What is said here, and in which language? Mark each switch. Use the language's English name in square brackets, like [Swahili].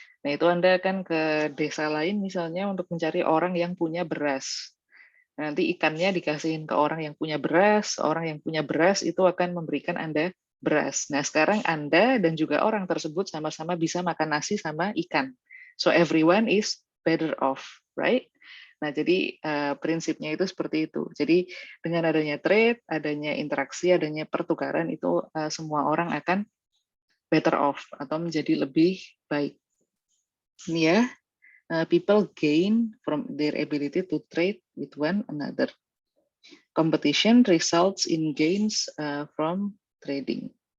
[Indonesian] Nah, itu Anda akan ke desa lain misalnya untuk mencari orang yang punya beras. Nanti ikannya dikasihin ke orang yang punya beras, orang yang punya beras itu akan memberikan Anda beras. Nah, sekarang Anda dan juga orang tersebut sama-sama bisa makan nasi sama ikan. [English] So everyone is better off, right? [Indonesian] Nah, jadi prinsipnya itu seperti itu. Jadi dengan adanya trade, adanya interaksi, adanya pertukaran itu semua orang akan better off atau menjadi lebih baik. Ini ya. [English] People gain from their ability to trade with one another. Competition results in gains from trading.